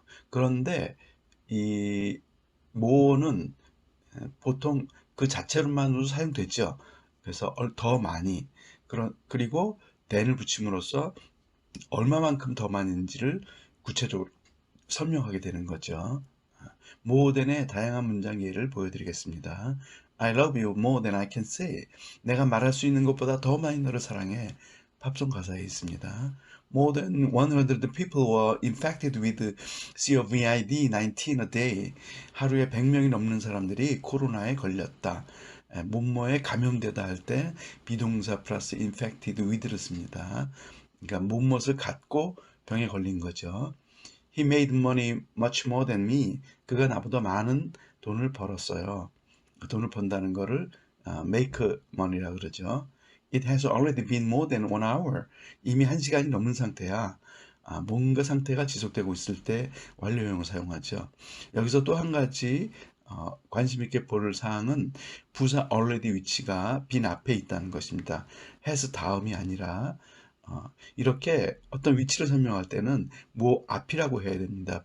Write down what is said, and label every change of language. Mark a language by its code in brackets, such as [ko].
[ko] 그런데 이 뭐는 보통 그 자체로만으로 사용되죠. 그래서 더 많이 그리고 than을 붙임으로써 얼마만큼 더 많은지를 구체적으로 설명하게 되는 거죠. more than의 다양한 문장 예를 보여드리겠습니다. [en] I love you more than I can say. [ko] 내가 말할 수 있는 것보다 더 많이 너를 사랑해. 팝송 가사에 있습니다. [en] More than 100 people were infected with COVID-19 a day. [ko] 하루에 100명이 넘는 사람들이 코로나에 걸렸다. 뭐뭐에 감염되다 할 때 비동사 플러스 [en] infected with [ko] 를 씁니다. 그러니까 뭐뭇을 갖고 병에 걸린 거죠. [en] He made money much more than me. [ko] 그가 나보다 많은 돈을 벌었어요. 돈을 번다는 거를 [en] make money [ko] 라고 그러죠. [en] It has already been more than 1 hour. [ko] 이미 1시간이 넘는 상태야. 뭔가 상태가 지속되고 있을 때 완료형을 사용하죠. 여기서 또 한 가지 관심 있게 볼 사항은 부사 already 위치가 been 앞에 있다는 것입니다. has 다음이 아니라 이렇게 어떤 위치를 설명할 때는 뭐 앞이라고 해야 됩니다.